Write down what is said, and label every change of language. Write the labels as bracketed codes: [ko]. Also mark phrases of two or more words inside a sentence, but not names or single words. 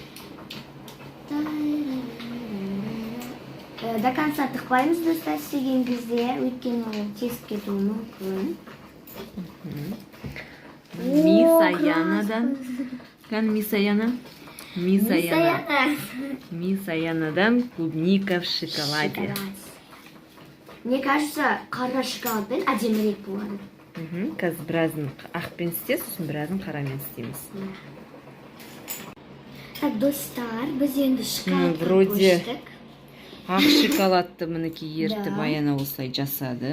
[kk] До конца тықпаймыз достар істеген кезде, өйткені ол тесіп кетуі мүмкін. Мисс Аянадан. Қан Мисс Аяна? Мисс Аянадан [ru] клубника в шоколаде. Мне кажется, [kk] қара шоколадпен әдемірек болады. Қазір біразын ақпен істе, сосын біразын қарамен істейміз. Так, достар, біз енді шоколадқа вроде көштік. Ақ шоколадты мінекей ертіп Аяна осылай жасады.